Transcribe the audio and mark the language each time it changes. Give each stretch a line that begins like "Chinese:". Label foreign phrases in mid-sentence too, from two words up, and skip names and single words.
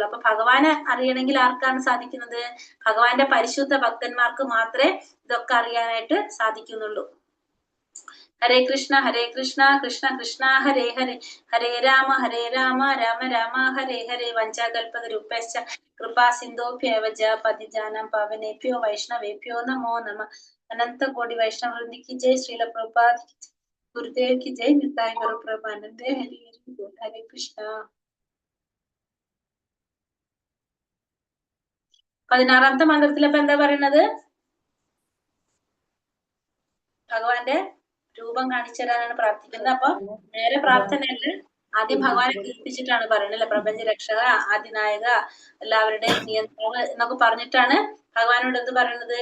Malayalam: അപ്പൊ ഭഗവാനെ അറിയണമെങ്കിൽ ആർക്കാണ് സാധിക്കുന്നത്? ഭഗവാന്റെ പരിശുദ്ധ ഭക്തന്മാർക്ക് മാത്രമേ ഇതൊക്കെ അറിയാനായിട്ട് സാധിക്കുന്നുള്ളൂ.
Sanskrit: ഹരേ കൃഷ്ണ കൃഷ്ണ കൃഷ്ണ ഹരേ ഹരേ, ഹരേ രാമ രാമ രാമ ഹരേ ഹരേ. വഞ്ചാകൽപതരുഭ്യശ്ച കൃപാ സിന്ധോഭ്യവച പതിജാനം പാവനേഭ്യോ വൈഷ്ണവേഭ്യോ നമോ നമഃ.
Hindi: अनंत कोटि वैष्णव वृंद की जय, श्रील प्रभुपाद की जय, गुरुदेव की जय, निताय गौर प्रभानंदे।
Sanskrit: हरे हरे, हरे कृष्णा।
Malayalam: 16ാമത്തെ മന്ത്രത്തിൽ അപ്പൊ എന്താ പറയണത്? ഭഗവാന്റെ രൂപം കാണിച്ചു തരാനാണ് പ്രാർത്ഥിക്കുന്നത്. അപ്പൊ നേരെ പ്രാർത്ഥനയല്ല, ആദ്യം ഭഗവാനെ കീർത്തിച്ചിട്ടാണ് പറയുന്നത് അല്ലെ. പ്രപഞ്ച രക്ഷക, ആദിനായക, എല്ലാവരുടെയും നിയന്ത്രണം എന്നൊക്കെ പറഞ്ഞിട്ടാണ് ഭഗവാനോട് എന്ത് പറയുന്നത്?